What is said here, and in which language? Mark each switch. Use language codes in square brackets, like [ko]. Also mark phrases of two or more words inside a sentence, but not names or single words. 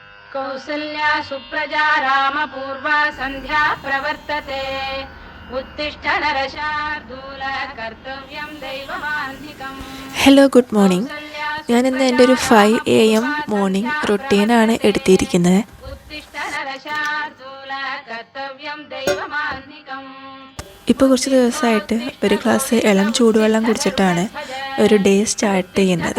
[sa] कौसल्या सुप्रजा रामपूर्वा सन्ध्या प्रवर्तते उत्तिष्ठ नरशार्दूल कर्तव्यं दैवमान्धिकम्. [en] hello good morning. [ml] ഞാനിന്ന് എൻ്റെ ഒരു 5 AM [en] morning routineആണ് [ml] എടുത്തിരിക്കുന്നത്. ഇപ്പോൾ കുറച്ച് ദിവസമായിട്ട് ഒരു ഗ്ലാസ് ഇളം ചൂടുവെള്ളം കുടിച്ചിട്ടാണ് ഒരു [en] day start [ml] ചെയ്യുന്നത്.